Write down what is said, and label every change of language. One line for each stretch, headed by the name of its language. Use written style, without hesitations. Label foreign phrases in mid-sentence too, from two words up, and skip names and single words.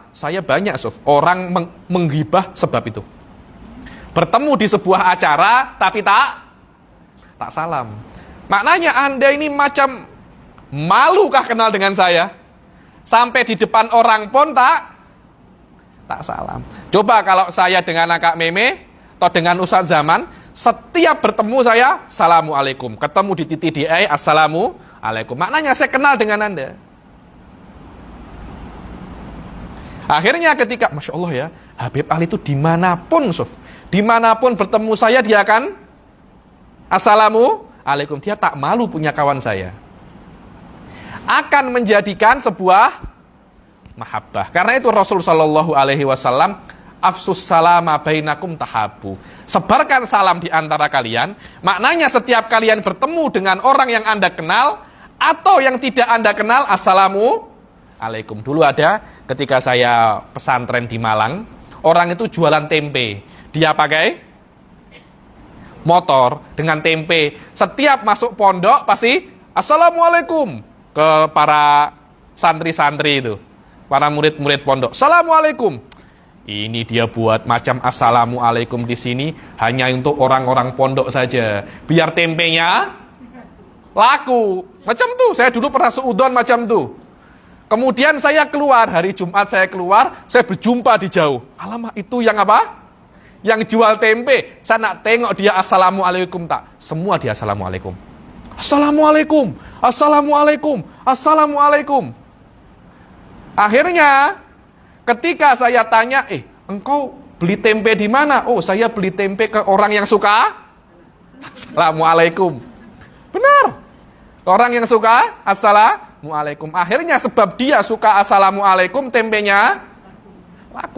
Malay: Saya banyak orang menghibah sebab itu. Bertemu di sebuah acara tapi tak salam. Maknanya Anda ini macam malukah kenal dengan saya? Sampai di depan orang pun tak salam. Coba kalau saya dengan Akak Meme atau dengan Ustadz Zaman, setiap bertemu saya assalamualaikum. Ketemu di TTDI assalamualaikum. Maknanya saya kenal dengan Anda. Akhirnya ketika
Arabic: ما شاء الله
Malay: ya, Habib Ali itu dimanapun dimanapun bertemu saya dia akan assalamualaikum. Dia tak malu punya kawan saya. Akan menjadikan sebuah mahabbah. Karena itu Rasul
Arabic: صلى الله عليه وسلم أفشوا السلام بينكم تحابوا.
Malay: Sebarkan salam di antara kalian. Maknanya setiap kalian bertemu dengan orang yang Anda kenal atau yang tidak Anda kenal,
Arabic: السلام عليكم.
Malay: Dulu ada ketika saya pesantren di Malang, orang itu jualan tempe. Dia pakai motor dengan tempe. Setiap masuk pondok pasti assalamualaikum ke para santri-santri itu. Para murid-murid pondok. Assalamualaikum. Ini dia buat macam assalamualaikum di sini hanya untuk orang-orang pondok saja. Biar tempenya laku. Macam tuh. Saya dulu pernah seudon macam tuh. Kemudian saya keluar, hari Jumat saya keluar, saya berjumpa di jauh. Alamak, itu yang apa? Yang jual tempe. Saya nak tengok dia assalamualaikum tak? Semua dia assalamualaikum. Assalamualaikum. Assalamualaikum. Assalamualaikum. Akhirnya ketika saya tanya, engkau beli tempe di mana? Oh, saya beli tempe ke orang yang suka assalamualaikum. Benar. Orang yang suka assalamualaikum. Akhirnya sebab dia suka assalamualaikum, tempenya laku.